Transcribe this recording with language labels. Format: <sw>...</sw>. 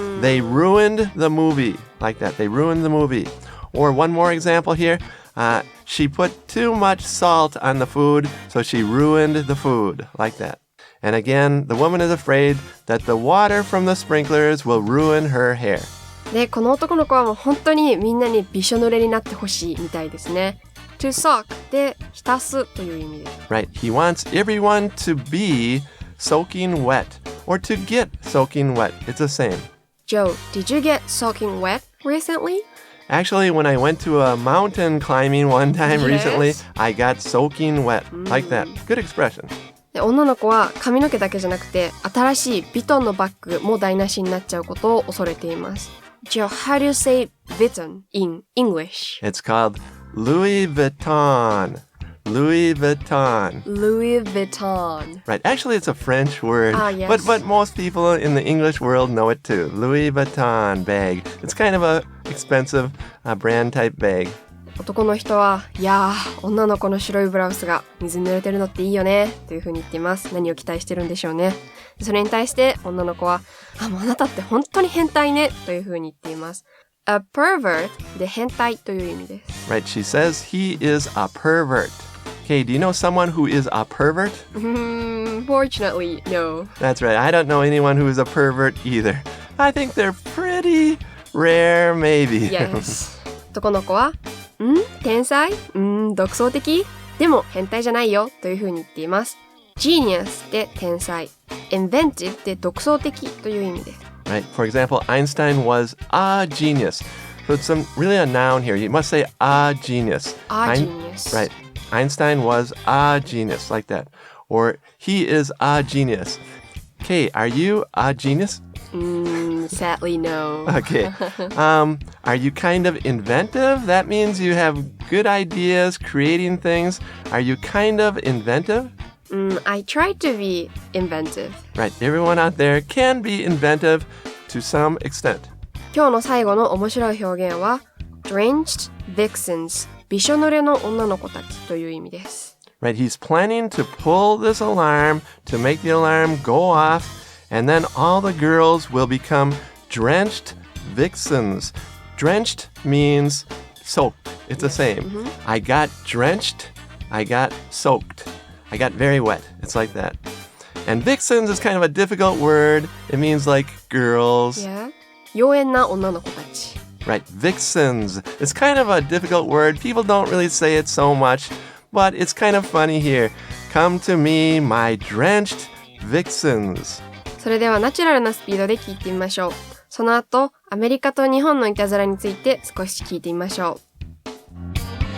<en>They ruined the movie like that. They ruined the movie. Or one more example here. She put too much salt on the food, so she ruined the food like that. And again, the woman is afraid that the water from the sprinklers will ruin her hair.</en> <ja>で、この男の子はもう本当にみんなにびしょ濡れになってほしいみたいですね。 To soak で浸すという意味です。</ja> <en>Right. He wants everyone to be soaking wet or to get soaking wet. It's the same. Joe, did you get soaking wet recently? Actually, when I went to a mountain climbing one time Yes. recently, I got soaking wet. Like that. Good expression.</en> <ja>で、女の子は髪の毛だけじゃなくて新しいヴィトンのバッグも台無しになっちゃうことを恐れています。</ja> <en>Joe, how do you say Vuitton in English? It's called Louis Vuitton. Louis Vuitton. Louis Vuitton. Right. Actually, it's a French word. Yes. But most people in the English world know it too. Louis Vuitton bag. It's kind of a expensive brand type bag.</en> <ja>男の人は、いやー、女の子の白いブラウスが水に濡れてるのっていいよねという風に言っています。何を期待してるんでしょうね。それに対して女の子は、もうあなたって本当に変態ねという風に言っています。 A pervert で変態という意味です。</ja> <en>Right. She says he is a pervert. Okay, do you know someone who is a pervert? Fortunately, no. That's right. I don't know anyone who is a pervert either. I think they're pretty rare, maybe. Yes.</en> <ja>男の子は、天才独創的でも変態じゃないよという風に言っています。 Genius で天才。 Inventive で独創的という意味です。</ja> <en>Right. For example, Einstein was a genius. So it's really a noun here. You must say a genius. Genius. Right. Einstein was a genius, like that. Or he is a genius. Okay, are you a genius? Sadly, no. Okay. Are you kind of inventive? That means you have good ideas, creating things. Are you kind of inventive? I try to be inventive. Right. Everyone out there can be inventive to some extent.</en> <ja>今日の最後の面白い表現は drenched vixens びしょ濡れの女の子たちという意味です。</ja> <en>Right. He's planning to pull this alarm to make the alarm go off, and then all the girls will become drenched vixens. Drenched means soaked. It's the same. I got drenched. I got soaked. I got very wet. It's like that. And vixens is kind of a difficult word. It means like girls.</en> <ja>Yeah. 妖艶な女の子たち。</ja> <en>Right, vixens. It's kind of a difficult word. People don't really say it so much, but it's kind of funny here. Come to me, my drenched vixens.</en> <ja>それではナチュラルなスピードで聞いてみましょう。その後、アメリカと日本のいたずらについて少し聞いてみましょう。</ja>